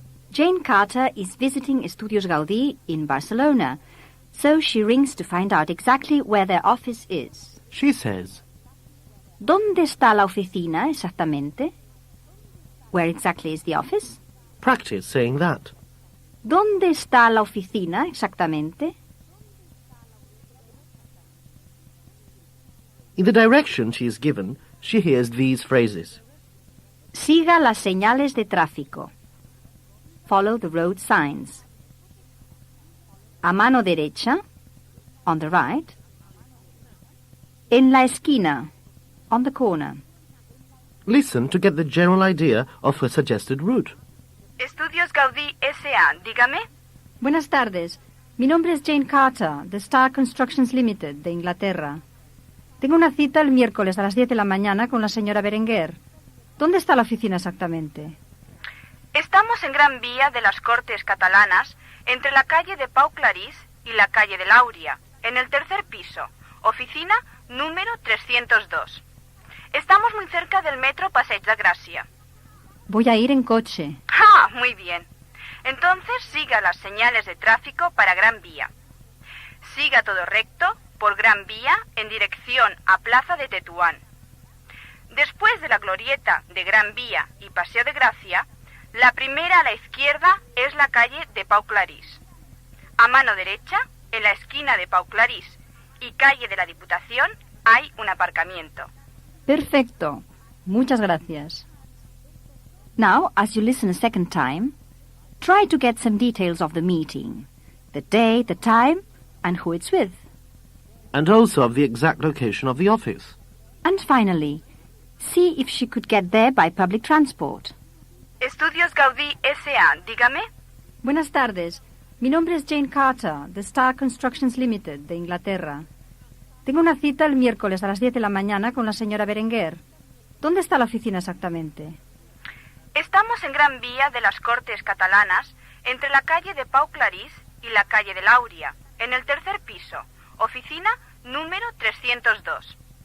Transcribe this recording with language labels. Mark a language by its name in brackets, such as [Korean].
[English] Jane Carter is visiting Estudios Gaudí in Barcelona, so she rings to find out exactly where their office is. She says, [Spanish] ¿Dónde está la oficina exactamente? [English] Where exactly is the office? practice saying that. [Spanish] ¿Dónde está la oficina exactamente? [English] In the direction she is given, she hears these phrases. [Spanish] Siga las señales de tráfico. [English] Follow the road signs. [Spanish] A mano derecha, [English] on the right. [Spanish] En la esquina, [English] on the corner. Listen to get the general idea of her suggested route. [Spanish] Estudios Gaudí S.A., dígame. Buenas tardes. Mi nombre es Jane Carter, de Star Constructions Limited, de Inglaterra. Tengo una cita el miércoles a las 10 de la mañana con la señora Berenguer. ¿Dónde está la oficina exactamente? Estamos en Gran Vía de las Cortes Catalanas, entre la calle de Pau Clarís y la calle de Lauria, en el 3er piso, oficina número 302. Estamos muy cerca del metro Passeig de Gràcia. Voy a ir en coche. ¡Ah! Muy bien. Entonces siga las señales de tráfico para Gran Vía. Siga todo recto por Gran Vía en dirección a Plaza de Tetuán. Después de la glorieta de Gran Vía y Paseo de Gracia, la primera a la izquierda es la calle de Pau Clarís. A mano derecha, en la esquina de Pau Clarís y calle de la Diputación, hay un aparcamiento. Perfecto. Muchas gracias. [English] Now, as you listen a second time, try to get some details of the meeting. The day, the time, and who it's with. And also of the exact location of the office. And finally, see if she could get there by public transport. [Spanish] Estudios Gaudí S.A., dígame. Buenas tardes. Mi nombre es Jane Carter, de Star Constructions Limited, de Inglaterra. Tengo una cita el miércoles a las 10 de la mañana con la señora Berenguer. ¿Dónde está la oficina exactamente? Estamos en Gran Vía de las Cortes Catalanas, entre la calle de Pau Clarís y la calle de Lauria, en el 3er piso, oficina número 302.